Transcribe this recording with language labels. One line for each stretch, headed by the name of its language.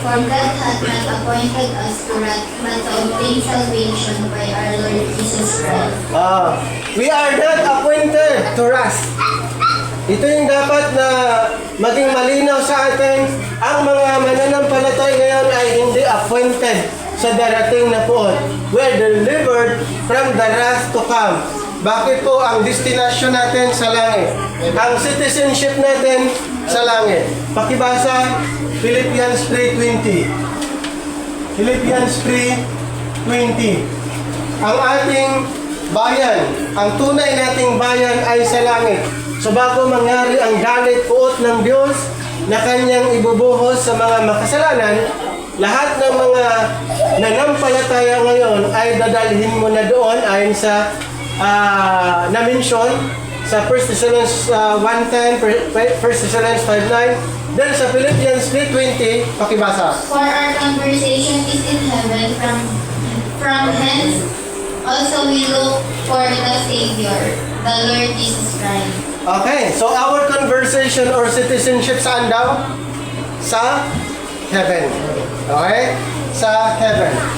English: For God hath not appointed us to wrath, but to obtain salvation by our Lord Jesus Christ. We are not appointed to wrath.
Filipino: Ito yung dapat na maging malinaw sa atin. Ang mga mananampalatay ngayon ay hindi appointed sa darating na puot.
English: We are delivered from the wrath to come.
Filipino: Bakit po ang destination natin sa langit? Ang citizenship natin sa langit. Pakibasa, Philippians 3:20. Philippians 3:20. Ang ating bayan, ang tunay nating bayan ay sa langit. So bago mangyari ang galit puot ng Diyos na kanyang ibubuhos sa mga makasalanan, lahat ng mga nanampalataya ngayon ay dadalhin mo na doon ayon sa na-mention sa 1 Thessalonians 1:10, 1 Thessalonians 5:9, then sa Philippians 3:20, pakibasa.
English: For our conversation is in heaven, from hence also we look for the Savior, the Lord Jesus Christ. Okay, so our conversation or citizenship
Filipino: saan daw? Sa heaven. Okay? Sa heaven.